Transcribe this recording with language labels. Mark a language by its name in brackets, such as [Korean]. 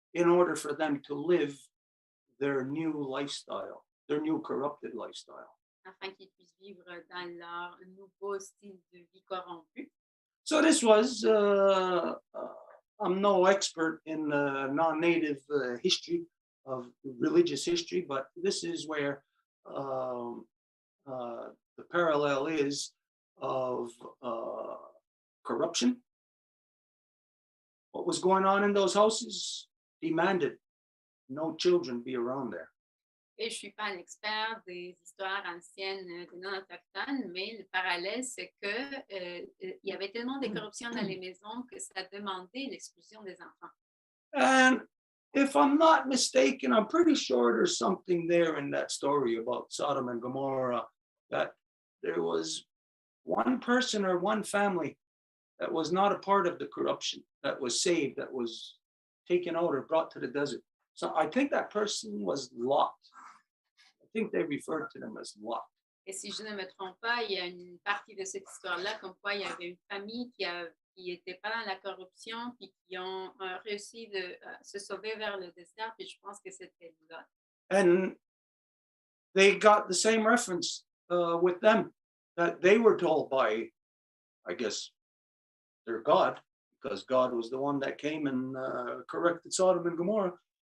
[English] in order for them to live their new lifestyle, their new corrupted lifestyle. [French] afin qu'ils puissent vivre dans leur nouveau style de vie corrompu. [English] So this was, I'm no expert in non-native history of religious history, but this is where the parallel is of corruption. What was going on in those houses demanded no children be around there. [French] Et je ne suis pas un expert des histoires anciennes des non-autochtones, mais le parallèle, c'est que il y avait tellement de corruption dans les maisons que ça demandait l'expulsion des enfants. [English] And if I'm not mistaken, I'm pretty sure there's something there in that story about Sodom and Gomorrah, that there was one person or one family that was not a part of the corruption, that was saved, that was taken out or brought to the desert. So I think that person was Lot. I think they referred to them as Lot. [French] Et si je ne me trompe pas, il y a une partie de cette histoire-là comme quoi il y avait une famille qui n'était pas dans la corruption puis qui ont réussi de se sauver vers le désert, puis je pense que c'était Lot. [English] And they got the same reference with them, that they were told by, I guess, their God, because God was the one that came and corrected Sodom and Gomorrah.